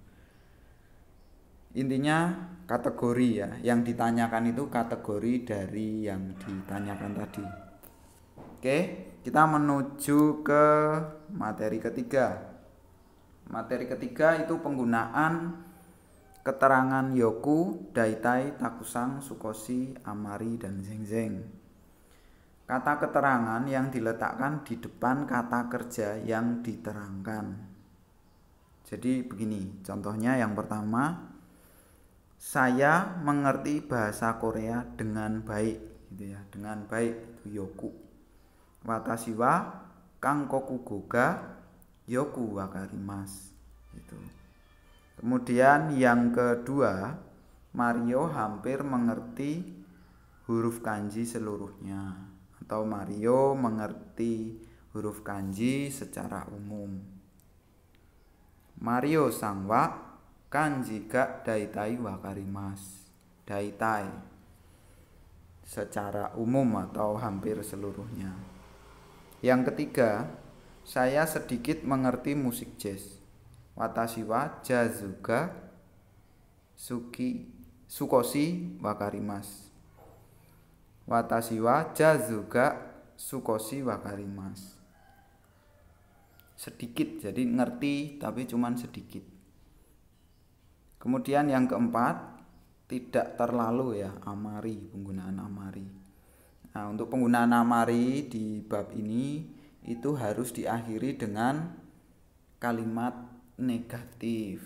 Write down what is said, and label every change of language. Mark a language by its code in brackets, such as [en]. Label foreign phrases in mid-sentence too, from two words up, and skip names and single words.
[id] Intinya kategori ya, yang ditanyakan itu kategori dari yang ditanyakan tadi. Oke, kita menuju ke materi ketiga. Materi ketiga itu penggunaan keterangan [ja] よく、だいたい、たくさん、少し、あまり, [id] dan zengzeng. Kata keterangan yang diletakkan di depan kata kerja yang diterangkan. Jadi begini, contohnya yang pertama, saya mengerti bahasa Korea dengan baik gitu ya, dengan baik itu yoku. [ja] 私は韓国語がよくわかります gitu. [id] Kemudian yang kedua, Mario hampir mengerti huruf kanji seluruhnya atau Mario mengerti huruf kanji secara umum. [ja] Marioさんは漢字がだいたいわかります. [id] Daitai secara umum atau hampir seluruhnya. Yang ketiga, saya sedikit mengerti musik jazz. [ja] 私はジャズが少しわかります. 私はジャズが少しわかります. [id] Sedikit, jadi ngerti tapi cuman sedikit. Kemudian yang keempat, tidak terlalu ya, amari, penggunaan amari. Nah, untuk penggunaan amari di bab ini itu harus diakhiri dengan kalimat negatif.